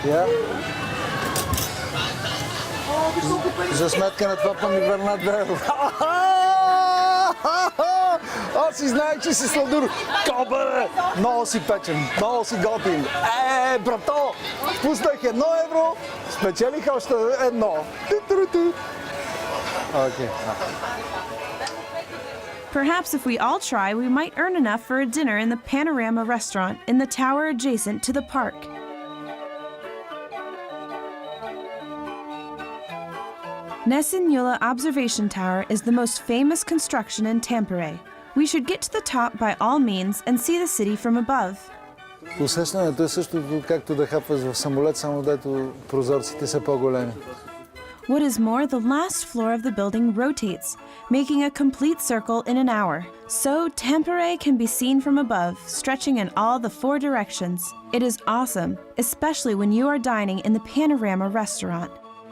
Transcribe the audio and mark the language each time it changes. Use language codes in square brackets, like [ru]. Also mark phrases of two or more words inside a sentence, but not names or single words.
[bg] За сметка на това ми върна 2 евро. Аз си знаех, че си сладур. Кобе! Много си печен, много си готин. Брато! Пуснах 1 евро, спечелих още 1. Окей. [en] Perhaps if we all try, we might earn enough for a dinner in the Panorama restaurant in the tower adjacent to the park. Nessun-Yula Observation Tower is the most famous construction in Tampere. We should get to the top by all means and see the city from above. [bg] Усещането е също както да хапваш в самолет, само дето прозорците са по-големи. [en] What is more, the last floor of the building rotates, making a complete circle in an hour. So Tampere can be seen from above, stretching in all the 4 directions. It is awesome, especially when you are dining in the Panorama restaurant.